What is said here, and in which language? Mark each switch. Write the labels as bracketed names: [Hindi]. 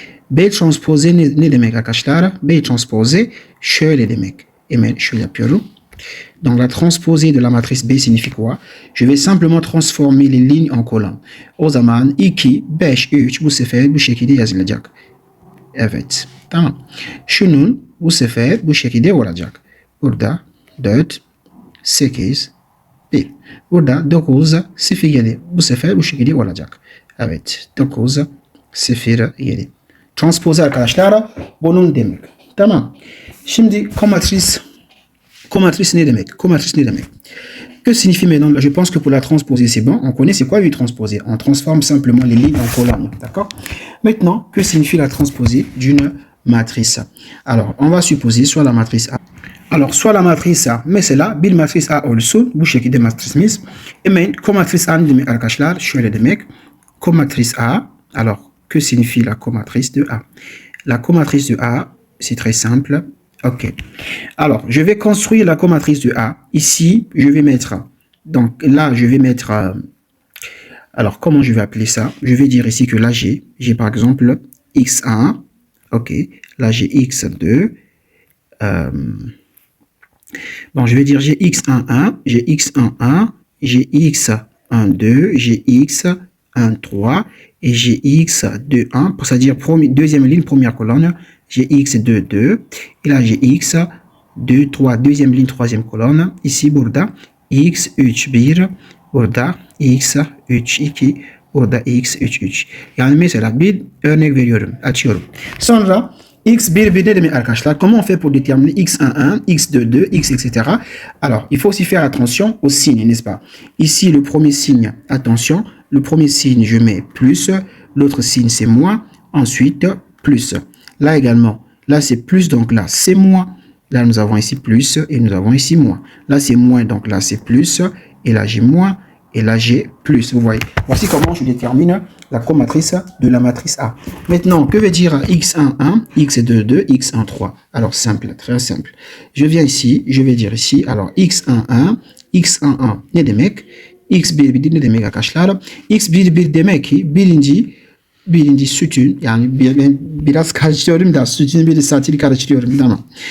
[Turkish] B transpose ne demek arkadaşlar? B transpose şöyle demek. Hemen şöyle yapıyorum. [French] Donc la transposée de la matrice B signifie quoi? Je vais simplement transformer les lignes en colonnes. [Turkish] O zaman 2, 5, 3 bu sefer bu şekilde yazılacak. Evet. Tamam. Şunun bu sefer bu şekilde olacak. Burada 4, 8, 1. Burada 9, 0, 7. Bu sefer bu şekilde olacak. Evet. 9, 0, 7. Transpose arkadaşlar bunun demek. Tamam. Şimdi comatrice ne demek? Comatrice ne demek? [French] Que signifie maintenant? Je pense que pour la transposer c'est bon. On connaît c'est quoi une transposée. On transforme simplement les lignes en colonnes. D'accord? Maintenant, que signifie la transposée d'une matrice? Alors, on va supposer soit la matrice A. Alors, soit la matrice A, [Turkish] mesela bir matrice A olsun, bu şekilde matrisimiz. Hemen comatrice A ne demek arkadaşlar? Şöyle demek. Comatrice A. [French] Alors, que signifie la comatrice de A? La comatrice de A, c'est très simple. Ok. Alors, je vais construire la comatrice de A. Ici, je vais mettre... Donc, là, je vais mettre... alors, comment je vais appeler ça? Je vais dire ici que là, j'ai par exemple X1. Ok. Là, j'ai X2. Bon, je vais dire j'ai X11, j'ai X11, j'ai X12, j'ai X13 et j'ai X21, c'est-à-dire deuxième ligne, première colonne, j'ai X22, et là j'ai X23, deuxième ligne, troisième colonne, ici burada X31, burada X32, burada X33. [Turkish] Yani mesela bir örnek veriyorum, açıyorum. Sonra X1 ne demek arkadaşlar? [French] Comment on fait pour déterminer X11, X22, X, etc. Alors, il faut aussi faire attention aux signes, n'est-ce pas? Ici, le premier signe, attention, le premier signe, je mets plus, l'autre signe, c'est moins, ensuite, plus. Là également, là, c'est plus, donc là, c'est moins. Là, nous avons ici plus et nous avons ici moins. Là, c'est moins, donc là, c'est plus, et là, j'ai moins, et là, j'ai plus. Vous voyez, voici comment je détermine la comatrice de la matrice A. Maintenant, que veut dire x11, x22, x13? Alors, simple, très simple. Je viens ici, je vais dire ici, alors x11, [Turkish] x11 ne demek? x11 ne demek arkadaşlar? x11 demek ki birinci sütun, yani ben biraz karıştırıyorum da sütun bir satiri karıştırıyorum, tamam.